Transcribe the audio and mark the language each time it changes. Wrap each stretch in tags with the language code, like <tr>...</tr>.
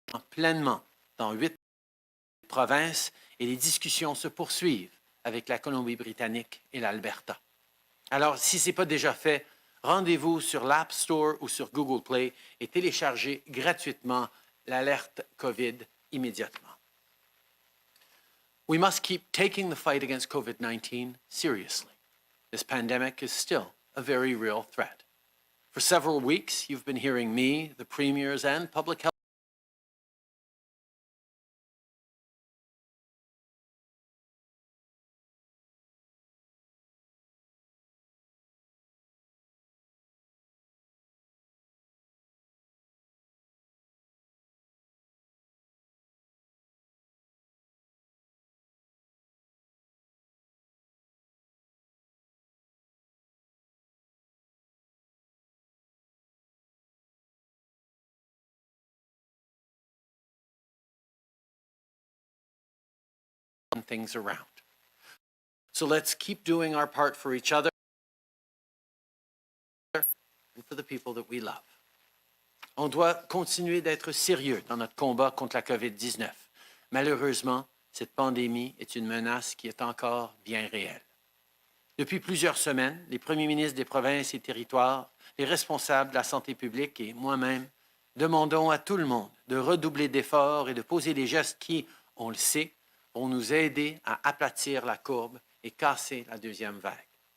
<fr>pleinement dans 8 provinces et les discussions se poursuivent avec la Colombie-Britannique et l'Alberta. Alors, si ce n'est pas déjà fait, rendez-vous sur l'App Store ou sur Google Play et téléchargez gratuitement l'alerte COVID immédiatement.</fr> <en>We must keep taking the fight against COVID-19 seriously. This pandemic is still a very real threat. For several weeks, you've been hearing me, the premiers, and public health things around. So let's keep doing our part for each other and for the people that we love.</en> <fr>On doit continuer d'être sérieux dans notre combat contre la COVID-19. Malheureusement, cette pandémie est une menace qui est encore bien réelle. Depuis plusieurs semaines, les premiers ministres des provinces et territoires, les responsables de la santé publique et moi-même demandons à tout le monde de redoubler d'efforts et de poser les gestes qui, on le sait, vont nous aider à aplatir la courbe et casser la deuxième vague.</fr>